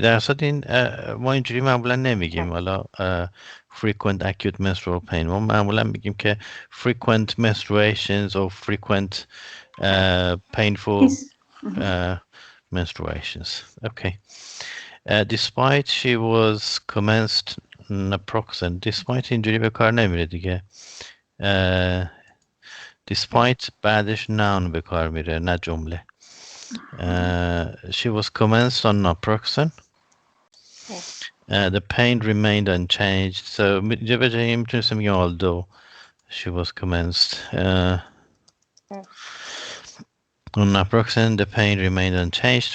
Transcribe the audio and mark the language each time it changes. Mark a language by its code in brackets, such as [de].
[fa] در اصل این ما اینجوری معمولا نمیگیم حالا [en] frequent acute menstrual pain. [fa] ما معمولا میگیم که [en] frequent menstruations or frequent painful menstruations. Okay. Despite she was commenced naproxen. [fa] Despite اینجوری به کار نمیره دیگه. Despite بعدش noun به کار میره نه جمله. [en] She was commenced on naproxen. The pain remained unchanged. So [fa] به جایی میتونستم بگم [en] although she was commenced on naproxen, the pain remained unchanged.